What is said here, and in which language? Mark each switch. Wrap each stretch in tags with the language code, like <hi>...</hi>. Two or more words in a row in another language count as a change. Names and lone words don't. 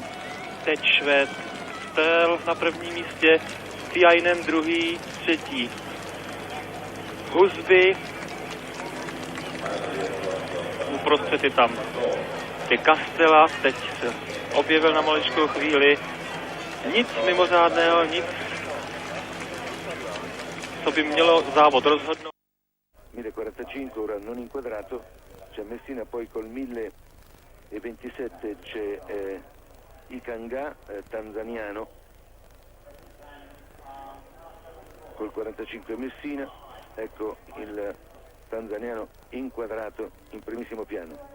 <cs>Teď Švéd Stel na prvním místě, Tiainen druhý, třetí Husby. Uprostřed je tam De Castella, teď se objevil na maličkou chvíli. Nic mimořádného, nic, co by mělo závod rozhodnout.</cs> <it>1045 ora non inquadrato, c'è Messina, poi col 1027 c'è Ikanga, tanzaniano, col 45 Messina, ecco il tanzaniano inquadrato in primissimo piano.</it>